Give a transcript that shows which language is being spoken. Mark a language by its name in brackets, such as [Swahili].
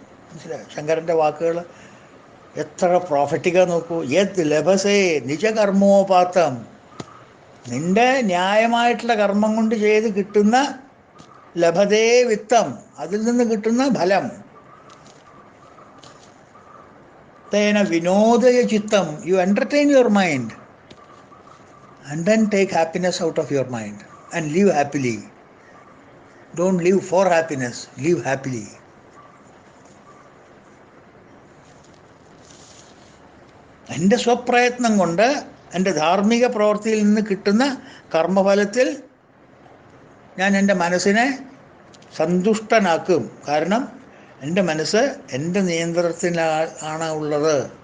[Malayalam] മനസ്സിലായി ശങ്കരൻ്റെ വാക്കുകൾ എത്ര പ്രോഫറ്റിക്കാ നോക്കൂ. [Sanskrit] യത് ലഭസേ നിജ കർമ്മോപാത്തം, [Malayalam] നിന്റെ ന്യായമായിട്ടുള്ള കർമ്മം കൊണ്ട് ചെയ്ത് കിട്ടുന്ന [Sanskrit] ലഭതേ വിത്തം, [Malayalam] അതിൽ നിന്ന് കിട്ടുന്ന ഫലം. [Sanskrit] തേന വിനോദയ ചിത്തം, [English] You entertain your mind and then take happiness out of your mind and live happily. Don't live for happiness, live happily. [Malayalam] എൻ്റെ സ്വപ്രയത്നം കൊണ്ട് എൻ്റെ ധാർമ്മിക പ്രവൃത്തിയിൽ നിന്ന് കിട്ടുന്ന കർമ്മഫലത്തിൽ ഞാൻ എൻ്റെ മനസ്സിനെ സന്തുഷ്ടനാക്കും. കാരണം എൻ്റെ മനസ്സ് എൻ്റെ നിയന്ത്രണത്തിലാണ് ഉള്ളത്.